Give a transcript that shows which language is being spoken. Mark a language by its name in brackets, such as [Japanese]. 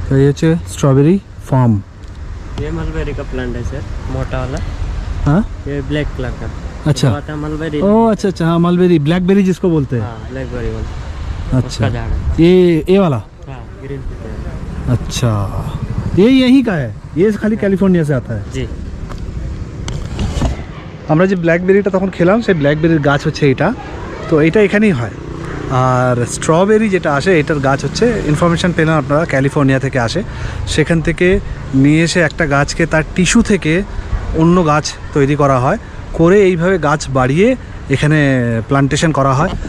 [Bangla] তো এই হচ্ছে स्ट्रॉबेरी फार्म। [Hindi] ये मलबेरी का प्लांट है सर, मोटा वाला। हाँ ये ब्लैक कलर का। अच्छा। आता है मलबेरी। ओ अच्छा अच्छा, हाँ मलबेरी, ब्लैकबेरी जिसको बोलते हैं। हाँ ब्लैकबेरी वाला। अच्छा उसका झाड़ है। ये वाला। हाँ ग्रीन पीपल। अच्छा, ये यहीं का है, ये खाली कैलिफोर्निया से आता है। जी। [Bangla] আমরা যে ব্ল্যাকবেরিটা তখন খেলাম সেই ব্ল্যাকবেরির গাছ হচ্ছে এটা, তো এটা এখানেই হয়। আর স্ট্রবেরি যেটা আসে এটার গাছ হচ্ছে, ইনফরমেশান পেলেন আপনারা, ক্যালিফোর্নিয়া থেকে আসে। সেখান থেকে নিয়ে এসে একটা গাছকে তার টিস্যু থেকে অন্য গাছ তৈরি করা হয়, করে এইভাবে গাছ বাড়িয়ে এখানে প্লান্টেশন করা হয়।